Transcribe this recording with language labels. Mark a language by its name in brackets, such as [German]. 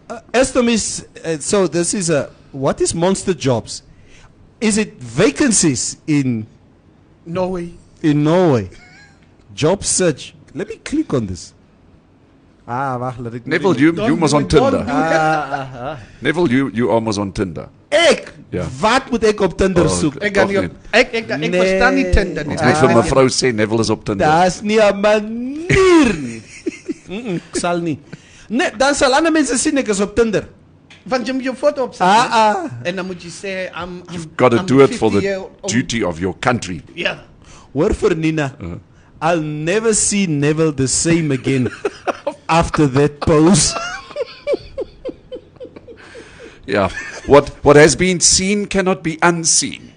[English] Estom is so this is what is Monster Jobs? Is it vacancies in Norway? In Norway. Job search. Let me click on this. [Afrikaans] Wacht, laat ek [English] Neville, you was on Tinder. Neville, you almost on Tinder. [Afrikaans] Ek? Ja. Wat moet ek op Tinder soek? Ek verstaan nie Tinder nie. Ons moet vir mevrou sê Neville is op Tinder. Daar's nie 'n manier nie. Ek sal nie. Nee, dan sal ander mense sien ek is op Tinder. Want jy moet jou foto opsit. En dan moet jy sê [English] You've got to do it for the duty of your country. Yeah. word for Nina. I'll never see Neville the same again after that pose. Yeah. What has been seen cannot be unseen.